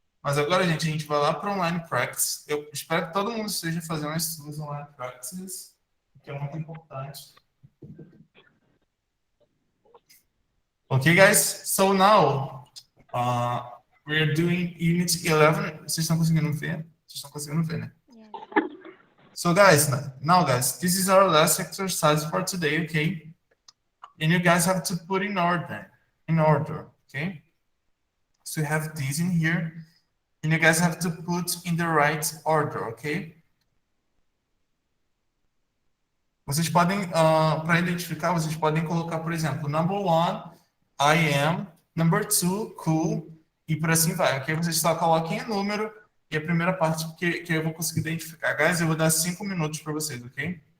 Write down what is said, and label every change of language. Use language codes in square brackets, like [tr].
[pt] Mas agora, gente, a gente vai lá para online practice. Eu espero que todo mundo esteja fazendo as suas online practices. Ok? que é muito importante. [en] Okay, guys. So now we're doing Unit 11. [pt] Vocês estão conseguindo ver? Vocês estão conseguindo ver, né? [en] Yes. So guys, now guys, this is our last exercise for today, okay? And you guys have to put in order, okay? So you have this in here, and you guys have to put in the right order, okay? [pt] Vocês podem, para identificar, vocês podem colocar, por exemplo, [en] number one, I am, number two, cool, [pt] e por assim vai, ok? Vocês só coloquem o número e a primeira parte que eu vou conseguir identificar. Guys, eu vou dar 5 minutos para vocês, ok?